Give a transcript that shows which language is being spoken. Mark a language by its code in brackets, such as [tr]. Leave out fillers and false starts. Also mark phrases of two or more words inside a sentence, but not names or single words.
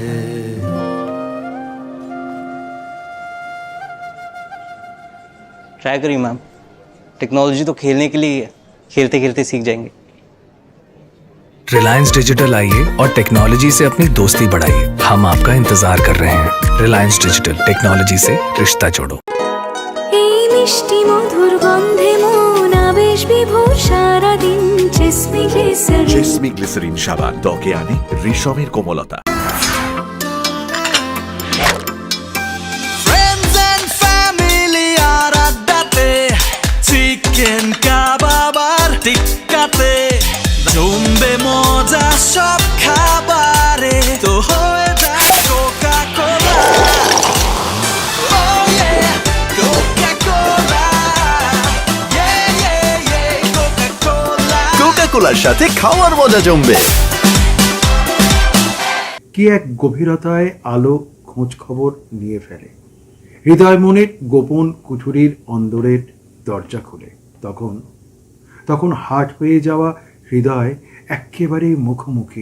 [hi] ट्राई करिए मैम, टेक्नोलॉजी तो खेलने के लिए ही है, खेलते खेलते सीख जाएंगे। रिलायंस डिजिटल आइए और टेक्नोलॉजी से अपनी दोस्ती बढ़ाइए। हम आपका इंतजार कर रहे हैं। रिलायंस डिजिटल, टेक्नोलॉजी से रिश्ता जोड़ो। [bn] এই মিষ্টি মধুর গন্ধে মন আবেশ বিভোর সারাদিন জেসমি গ্লিসারিন। জেসমি গ্লিসারিন সাবান ত্বকে আনে রেশমের কোমলতা। [en] Friends and family [bn] আর আড্ডাতে, চিকেন কাবাব আর টিক্কাতে জমবে মজা সব খাবারে, তো হয়ে যায় কোকা কোলা। [en] Oh yeah, Coca-Cola. Yeah, yeah, yeah, Coca-Cola. [bn] কোকা-কোলার সাথে খাওয়ার মজা জমবে। কি এক গভীরতায় আলো খোঁজ খবর নিয়ে ফেলে, হৃদয় মনের গোপন কুঠুরির অন্দরের দরজা খুলে। তখন তখন হাট হয়ে যাওয়া হৃদয় একেবারে মুখোমুখি।